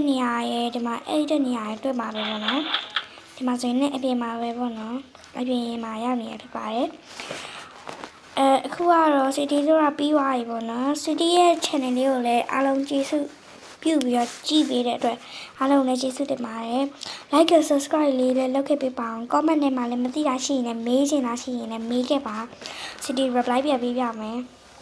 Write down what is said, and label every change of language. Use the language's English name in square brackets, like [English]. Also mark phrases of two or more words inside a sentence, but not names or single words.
[Burmese] နေရာရဲဒီမှာအဲ့တဲ့နေရာရဲတွေ့မှာပဲပေါ့နော်ဒီမှာဆိုရင်အပြင်မှာပဲပေါ့နော်အပြင်မှာရောက်နေရဖြစ်ပါတယ်အခုကတော့ city တို့ကပြီးသွားပြီပေါ့နော် city ရဲ့ channel လေးကိုလည်းအားလုံးကြည့်စုပြုပြီးတော့ကြည့်ပေးတဲ့အတွက်အားလုံးလည်းကျေးဇူးတင်ပါတယ် [English] like and subscribe [Burmese] လေးလည်းလုပ်ခဲ့ပေးပါအောင် comment ထဲမှာလည်းမသိတာရှိရင်လည်းမေးချင်တာရှိရင်လည်းမေးခဲ့ပါ city reply ပြပေးပြမယ်